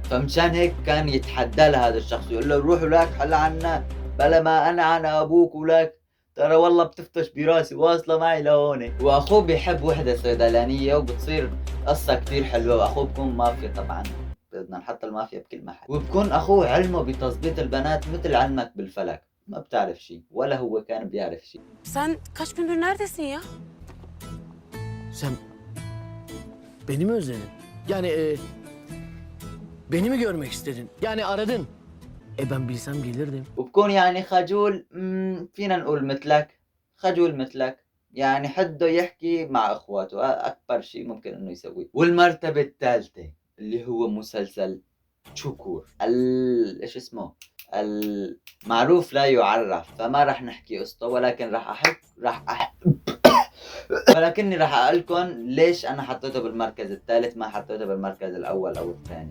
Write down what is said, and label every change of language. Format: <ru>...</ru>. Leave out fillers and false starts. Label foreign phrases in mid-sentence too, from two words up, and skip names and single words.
<ar>فمشان هيك كان يتحدى لهذا الشخص يقول له روح ولك حل عنا بلا ما انا ابوك ولك ترى والله بتفتش براسي واصلة معي لهون. واخوه بيحب وحدة صيدلانية وبتصير قصة كتير حلوة، واخوه بكون مافيا طبعا، بدنا نحط المافيا بكل محل. وبكون اخوه علمه بتظبيط البنات مثل علمك بالفلك، ما بتعرف شيء ولا هو كان بيعرف شيء.</ar> <tr>Sen kaç gündür neredesin ya? Sen beni mi özledin? Yani beni mi görmek istedin? Yani aradın. Ben bilsem gelirdim.</tr> <ar>وبكون يعني خجول، فينا نقول مثلك، خجول مثلك، يعني حده يحكي مع اخواته اكبر شيء ممكن انه يسويه. والمرتبة الثالثة اللي هو مسلسل شكور ايش اسمه المعروف لا يعرف، فما راح نحكي قصته ولكن ولكني راح اقول لكم ليش انا حطيته بالمركز الثالث ما حطيته بالمركز الاول او الثاني.</ar>